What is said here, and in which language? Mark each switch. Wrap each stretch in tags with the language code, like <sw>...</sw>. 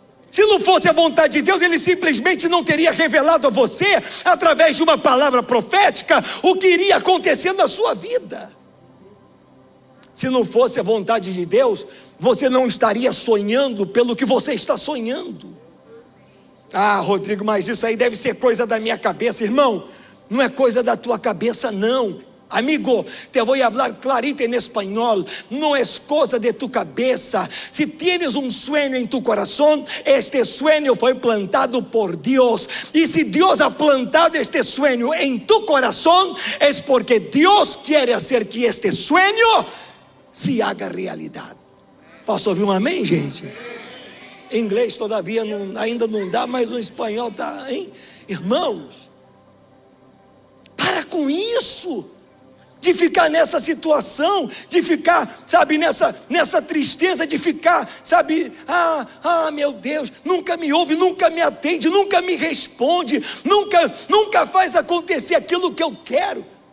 <pt>Se não fosse a vontade de Deus, Ele simplesmente não teria revelado a você, através de uma palavra profética, o que iria acontecer na sua vida. Se não fosse a vontade de Deus, você não estaria sonhando pelo que você está sonhando. Rodrigo, mas isso aí deve ser coisa da minha cabeça. Irmão, não é coisa da tua cabeça não.</pt> <es>Amigo, te voy a hablar clarito en español. No es cosa de tu cabeza. Si tienes un sueño en tu corazón, este sueño fue plantado por Dios. Y si Dios ha plantado este sueño en tu corazón, es porque Dios quiere hacer que este sueño se haga realidad.</es> <pt>Posso ouvir um amém, gente? Em inglês todavia ainda não dá, mas o espanhol tá, hein? Irmãos, para com isso, de ficar nessa situação, de ficar, sabe, nessa tristeza, de ficar, sabe, meu Deus, nunca me ouve, nunca me atende, nunca me responde, nunca faz acontecer aquilo que eu quero.</pt>